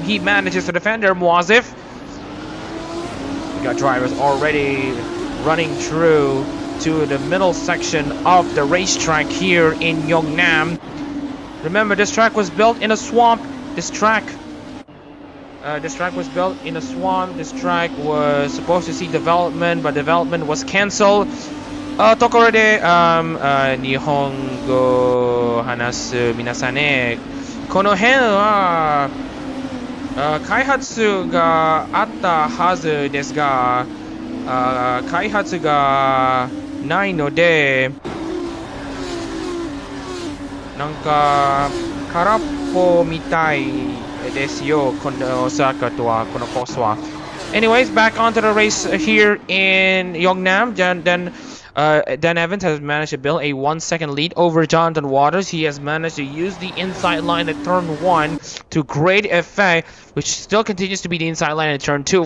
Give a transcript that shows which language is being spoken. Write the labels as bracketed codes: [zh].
[en] He manages to defend her, Muazif. We got drivers already running through to the middle section of the racetrack here in Yeongnam. Remember, this track was built in a swamp. This track was built in a swamp. This track was supposed to see development, but development was cancelled. [ja] ところで、日本語話す皆さんね、この辺は開発があったはずですが、開発がないので、なんか空っぽみたいですよ、このサーキットは、このコースは。 [en] Anyways, back onto the race here in Yeongnam. Dan Evans has managed to build a 1-second lead over Jonathan Waters. He has managed to use the inside line at turn 1 to great effect, which still continues to be the inside line at turn 2.